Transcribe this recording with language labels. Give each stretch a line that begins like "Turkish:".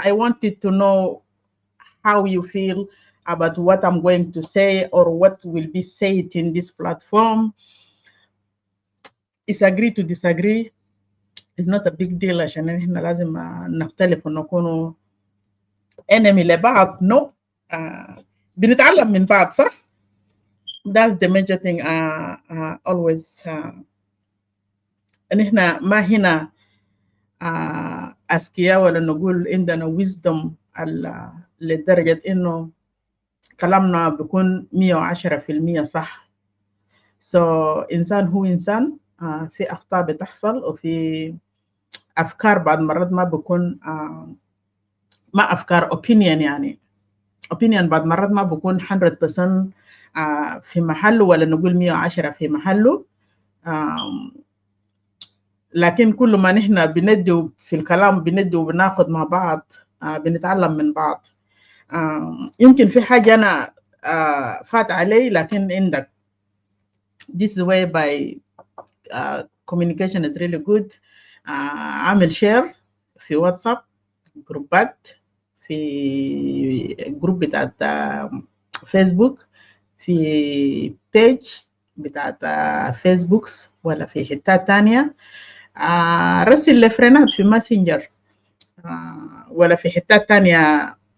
English: I wanted to know how you feel about what I'm going to say or what will be said in this platform. Is agree to disagree is not a big deal
Arabic: عشان احنا لازم نختلف ونكونوا
English: enemy
Arabic: لبعض.
English: No,
Arabic: بنتعلم من بعض صح.
English: That's the major thing. Always
Arabic: ان احنا ما هنا أذكياء ولا نقول عندنا wisdom لدرجة إنه كلامنا بيكون 110% صح. So إنسان هو إنسان، في أخطاء بتحصل وفي أفكار بعض مرات ما بيكون ما أفكار opinion يعني opinion بعض مرات ما بيكون 100% في محله ولا نقول 110 في محله. لكن كل ما نحن بندي في الكلام بندي وبناخد مع بعض بنتعلم من بعض. يمكن في حاجة أنا فات علي لكن عندك.
English: This is whereby communication is really good.
Arabic: عامل شير في واتساب جروبات، في جروب بتاعت فيسبوك، في بيج بتاعت فيسبوكس ولا في حتات تانية. رسل لفرينات في ماسنجر ولا في حتات تانية.